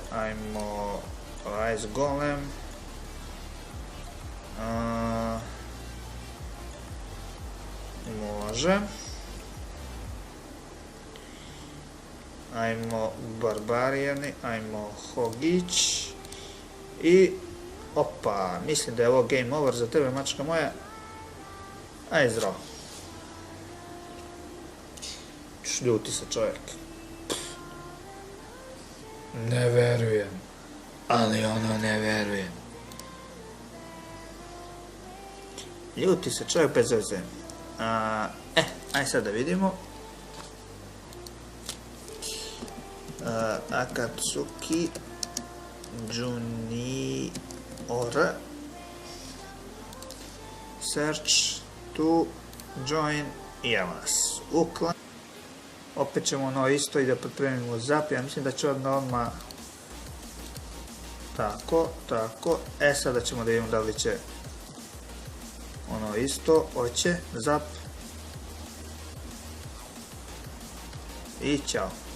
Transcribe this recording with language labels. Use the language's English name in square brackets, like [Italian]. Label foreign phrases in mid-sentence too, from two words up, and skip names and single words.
[Serbian] Ajmo ice golem. Može. Ajmo barbarijani, ajmo hogić. I opa, mislim da je ovo game over za tebe, mačka moja. Aj zdravo. Ljuti se čovjek. Ne verujem. Ali ono ne verujem. Ljuti se čovjek bez veze. Aj sad da vidimo. Akatsuki Junior [English] search to join [Serbian] Javas. Uklan. Opet ćemo ono isto i da pripremimo zap. Ja mislim da će odmah tako. Sada ćemo da vidimo da li će ono isto. Hoće zap. I ćao.